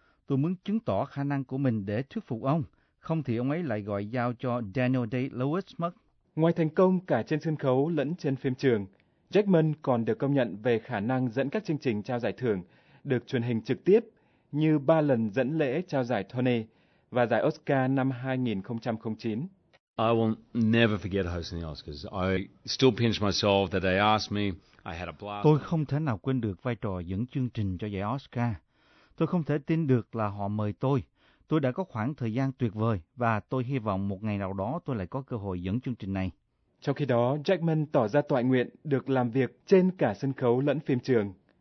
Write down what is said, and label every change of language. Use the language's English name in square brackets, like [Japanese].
[Vietnamese] Tôi muốn chứng tỏ khả năng của mình để thuyết phục ông, không thì ông ấy lại gọi giao cho Daniel Day-Lewis mất. Ngoài thành công cả trên sân khấu lẫn trên phim trường, Jackman còn được công nhận về khả năng dẫn các chương trình trao giải thưởng được truyền hình trực tiếp, như 3 lần dẫn lễ trao giải Tony và giải Oscar năm 2009. [English] I will never forget hosting the Oscars. I still pinch myself that they asked me. I had a blast. [Vietnamese] Tôi không thể nào quên được vai trò dẫn chương trình cho giải Oscar. Tôi không thể tin được là họ mời tôi. Tôi đã có khoảng thời gian tuyệt vời và tôi hy vọng một ngày nào đó tôi lại có cơ hội dẫn chương trình này. Trong khi đó, Jackman tỏ ra toại nguyện được làm việc trên cả sân khấu lẫn phim trường.